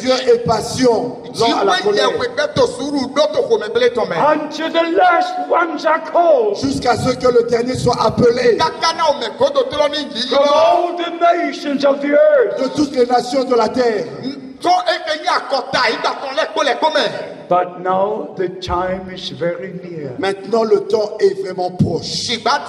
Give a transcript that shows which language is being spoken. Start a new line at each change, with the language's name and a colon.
French: Dieu est patient, lent à la colère,
English: until the last ones are called
French: jusqu'à ce que le dernier soit appelé
English: from all the nations of the earth.
French: de toutes les nations de la terre.
English: But now the time is very near.
French: Maintenant, le temps est vraiment proche.